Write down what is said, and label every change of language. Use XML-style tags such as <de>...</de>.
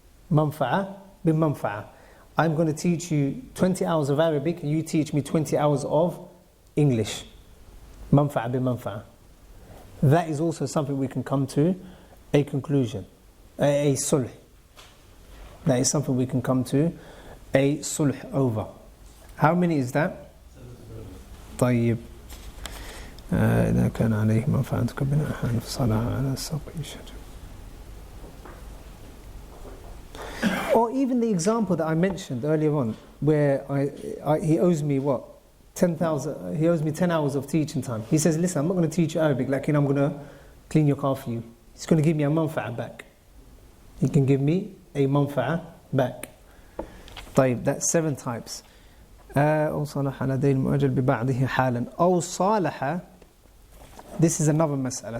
<en>Manfa'a bimanfa'a. I'm going to teach you 20 hours of Arabic, and you teach me 20 hours of English. Manfa'a bimanfa'a. That is also something we can come to a conclusion. A sulh. That is something we can come to a sulh over. How many is that?</en> <ar>طيب. إذا كان عليه منفعة كبناء فصلها على ساق شجر.</ar> <en>Or even the example that I mentioned earlier on, where he owes me what? 10,000. He owes me 10 hours of teaching time. He says, listen, I'm not going to teach you Arabic, like I'm going to clean your car for you. He's going to give me a manfa'a back. He can give me a manfa'a back.</en> <ar>طيب,</ar> <en>that's 7 types.</en> <ar>أو صالح على دين مؤجل ببعضه حالا. أو صالح,</ar> <en>this is another mas'ala.</en>